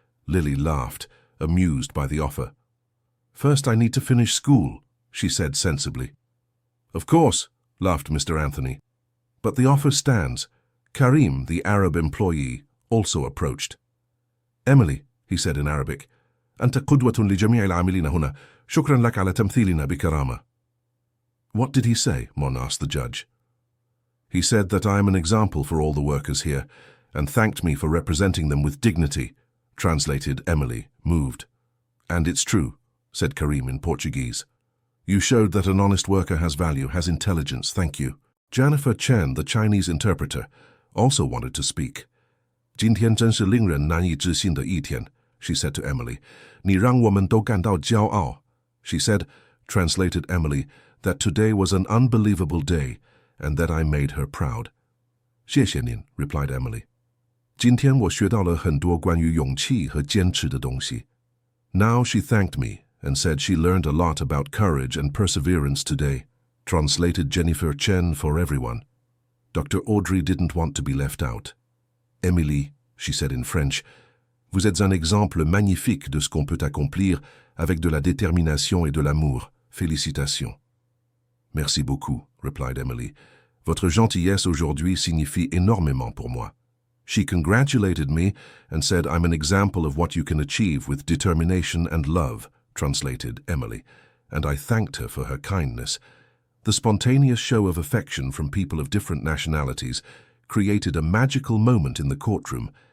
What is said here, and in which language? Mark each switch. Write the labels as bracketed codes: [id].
[en] Lily laughed, amused by the offer. First, I need to finish school, she said sensibly. Of course, laughed Mr. Anthony. But the offer stands. Karim, the Arab employee, also approached. Emily, he said in Arabic, [ar] أنت قدوة لجميع العاملين هنا. شكرا لك على تمثيلنا بكرامة. [en] What did he say? Mon asked the judge. He said that I am an example for all the workers here, and thanked me for representing them with dignity, translated Emily, moved. And it's true, said Karim in Portuguese. You showed that an honest worker has value, has intelligence, thank you. Jennifer Chen, the Chinese interpreter, also wanted to speak. [zh] 今天真是令人难以置信的一天, [en] she said to Emily. [zh] 你让我们都感到骄傲. [en] She said, translated Emily, that today was an unbelievable day, and that I made her proud. [zh] 谢谢您, [en] replied Emily. [zh] 今天我学到了很多关于勇气和坚持的东西. [en] Now she thanked me and said she learned a lot about courage and perseverance today, translated Jennifer Chen for everyone. Dr. Audrey didn't want to be left out. Emily, she said in French, [fr] vous êtes un exemple magnifique de ce qu'on peut accomplir avec de la détermination et de l'amour. Félicitations. Merci beaucoup, [en] replied Emily. [fr] Votre gentillesse aujourd'hui signifie énormément pour moi. [en] She congratulated me and said I'm an example of what you can achieve with determination and love, translated Emily, and I thanked her for her kindness. The spontaneous show of affection from people of different nationalities created a magical moment in the courtroom.